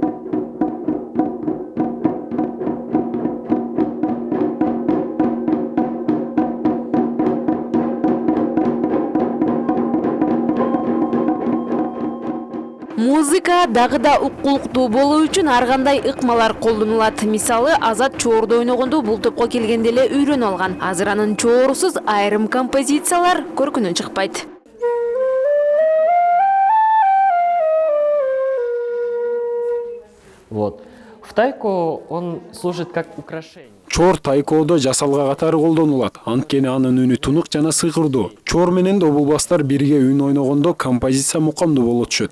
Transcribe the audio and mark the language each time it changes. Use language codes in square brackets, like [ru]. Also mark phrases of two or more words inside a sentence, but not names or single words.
[ky] Музыка дагы да уккулуктуу болуу үчүн ар кандай ыкмалар колдонулат. Мисалы, Азат чоорду ойногондо бул топко келгенде эле үйрөнүп алган. Азыр анын чоорусуз айрым композициялар көркүнөн чыкпайт. [ru] Вот. В тайко он служит как украшение. [ky] Чоор тайкоодо жасалга катары колдонулат. Анткени анын үнү тунук жана сыйкырдуу. Чоор менен добулбастар бирге үн ойногондо композиция мукамдуу боло түшөт.